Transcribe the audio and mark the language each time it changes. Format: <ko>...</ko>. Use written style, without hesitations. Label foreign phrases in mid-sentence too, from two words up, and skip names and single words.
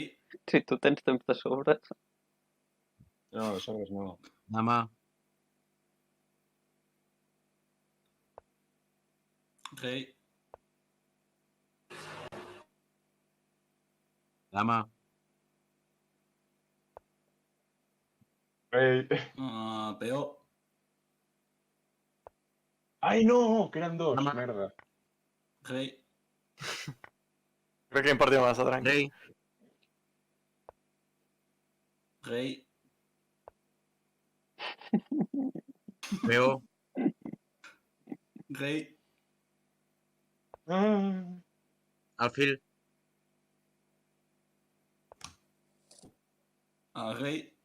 <ca>Si tu tens temps de sobres. No, de sobres no. Dama. Rei. Dama. Ei. Peo. Ai, no! Que eren dos, Demà. merda. Rei. Crec que hem perdut massa, tranqui. Rei. Rei. Peo. Rei. Alfil. Rei.</ca>